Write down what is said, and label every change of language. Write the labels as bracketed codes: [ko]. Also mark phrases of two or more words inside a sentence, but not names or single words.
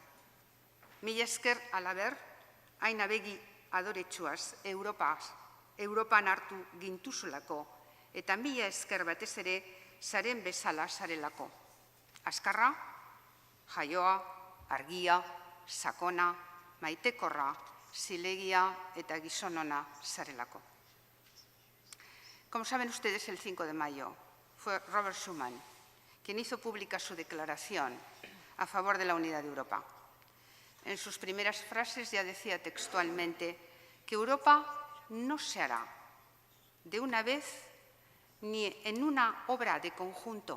[eu] Mila esker halaber, hain abegi adoretsuaz Europan hartu gintuzulako, eta mila esker batez ere zaren bezala zarelako. Azkarra, jaioa, argia, sakona, maitekorra, zilegia eta gizonona zarelako. [es] Como saben ustedes, el 5 de mayo fue Robert Schuman quien hizo pública su declaración a favor de la unidad de Europa. En sus primeras frases ya decía textualmente que Europa no se hará de una vez ni en una obra de conjunto.